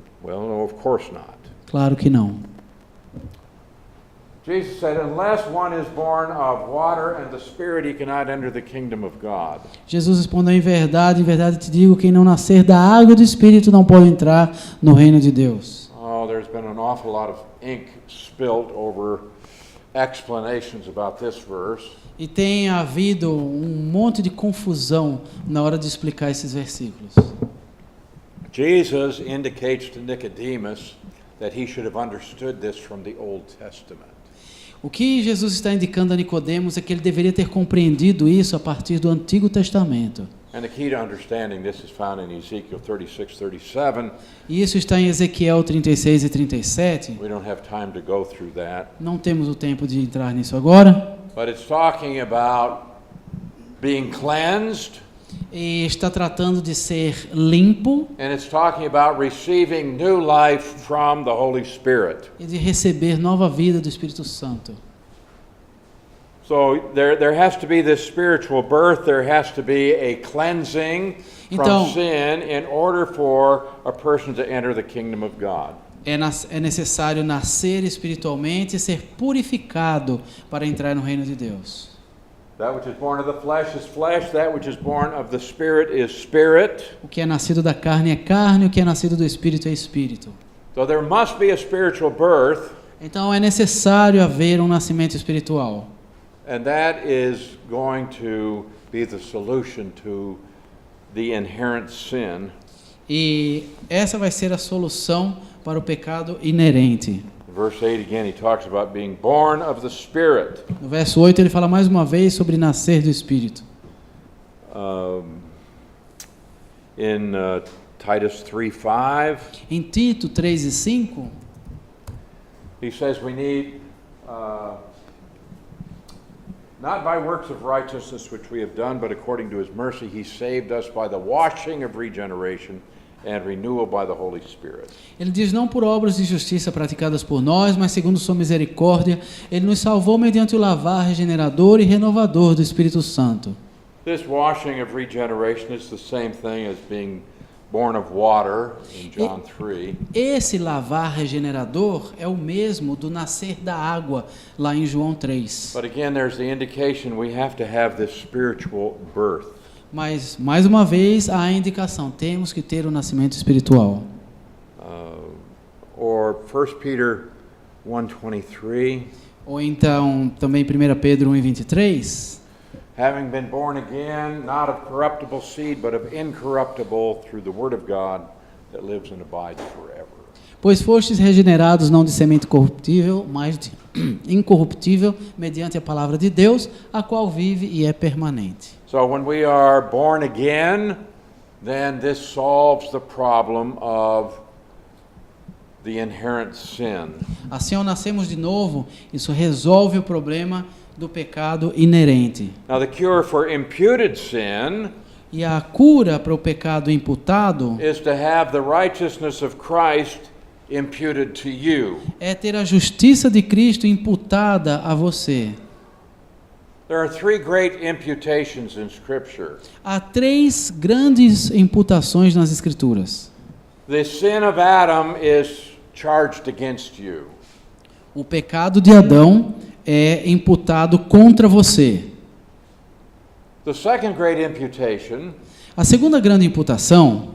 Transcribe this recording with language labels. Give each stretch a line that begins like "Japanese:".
English: Well, no, of course not.
Portuguese: Claro que não.
English: Jesus said, unless one is born of water and the Spirit, he cannot enter the kingdom of God.
Portuguese: Jesus respondeu: em verdade te digo, quem não nascer da água e do Espírito não pode entrar no reino de Deus.
English: Oh, there's been an awful lot of ink spilt over explanations about this verse.
Portuguese: E tem havido um monte de confusão na hora de explicar esses versículos.
English: Jesus indicates to Nicodemus that he should have understood this from the Old Testament.
Portuguese: O que Jesus está indicando a Nicodemos é que ele deveria ter compreendido isso a partir do Antigo Testamento.
English: And the key to understanding this is found in Ezekiel 36:37.
Portuguese: E isso está em Ezequiel 36 e 37.
English: We don't have time to go through that.
Portuguese: Não temos o tempo de entrar nisso agora.
English: But it's talking about being cleansed,
Portuguese: E está tratando de ser limpo
English: and it's talking about receiving new life from the Holy Spirit.
Portuguese: e de receber nova vida do Espírito Santo.
English: So there has to be this spiritual birth, there has to be a cleansing
Portuguese: Então-
English: from sin in order for a person to enter the kingdom of God.
Portuguese: É necessário nascer espiritualmente e ser purificado para entrar no reino de Deus.
English: That which is born of the flesh is flesh, that which is born of the Spirit is spirit.
Portuguese: O que é nascido da carne é carne, o que é nascido do Espírito é Espírito.
English: So there must be a spiritual birth,
Portuguese: Então é necessário haver um nascimento espiritual.
English: and that is going to be the solution to the inherent sin.
Portuguese: E essa vai ser a solução para o pecado inerente.
English: Verse 8 again, he talks about being born of the Spirit.
Portuguese: No verso 8 ele fala mais uma vez sobre nascer do Espírito.
English: In Titus 3:5,
Portuguese: Em Tito 3 e 5,
English: he says we need not by works of righteousness which we have done, but according to his mercy he saved us by the washing of regeneration and renewal by the Holy Spirit.
Portuguese: ele diz: não por obras de justiça praticadas por nós, mas segundo sua misericórdia, ele nos salvou mediante o lavar regenerador e renovador do Espírito Santo.
English: This washing of regeneration is the same thing as being born of water in John 3.
Portuguese: Esse lavar regenerador é o mesmo do nascer da água lá em João 3.
English: But again, there's the indication we have to have this spiritual birth.
Portuguese: Mas, mais uma vez, há a indicação, temos que ter o nascimento espiritual.
English: Or 1 Peter 1:23,
Portuguese: Ou então, também 1 Pedro 1:23,
English: having been born again, not of corruptible seed, but of incorruptible, through the word of God that lives and abides forever.
Portuguese: Pois fostes regenerados não de semente corruptível, mas de incorruptível, mediante a palavra de Deus, a qual vive e é permanente.
English: So when we are born again, then this solves the problem of the inherent sin.
Portuguese: Assim, ao nascermos de novo, isso resolve o problema do pecado inerente.
English: Now the cure for imputed sin
Portuguese: E a cura para o pecado imputado
English: is to have the righteousness of Christ imputed to you.
Portuguese: é ter a justiça de Cristo imputada a você.
English: There are three great imputations in Scripture.
Portuguese: Há 3 grandes imputações nas Escrituras.
English: The sin of Adam is charged against you.
Portuguese: O pecado de Adão é imputado contra você.
English: The second great imputation
Portuguese: A segunda grande imputação